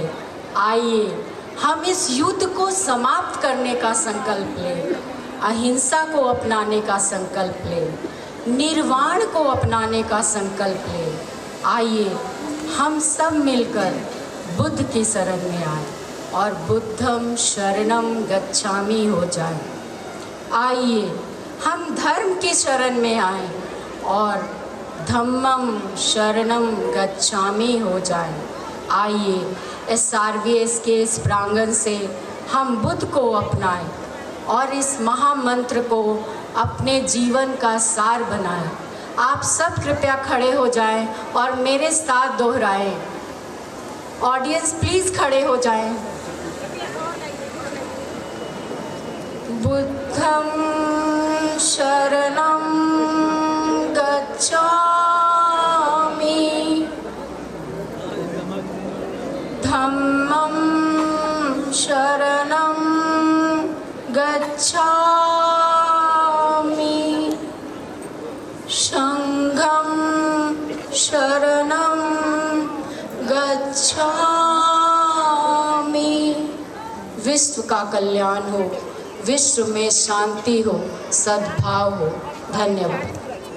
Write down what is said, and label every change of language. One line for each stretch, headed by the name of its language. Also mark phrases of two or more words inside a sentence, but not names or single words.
Hindi: आइए हम इस युद्ध को समाप्त करने का संकल्प लें। अहिंसा को अपनाने का संकल्प लें। निर्वाण को अपनाने का संकल्प लें। आइए हम सब मिलकर बुद्ध की शरण में आए और
Pali: बुद्धम शरणम गच्छामि
Hindi: हो जाए। आइए हम धर्म की शरण में आए और
Pali: धम्मम शरणम गच्छामि
Hindi: हो जाए। आइए SRVS के इस प्रांगण से हम बुद्ध को अपनाएं और इस महामंत्र को अपने जीवन का सार बनाएं। आप सब कृपया खड़े हो जाएं और मेरे साथ दोहराएं।
English: audience please
Hindi: खड़े हो जाएं।
Pali: बुद्धं शरणं गच्छामि धम्मं शरणं गच्छामि संघं शरणं गच्छामि।
Hindi: विश्व का कल्याण हो, विश्व में शांति हो, सद्भाव हो। धन्यवाद।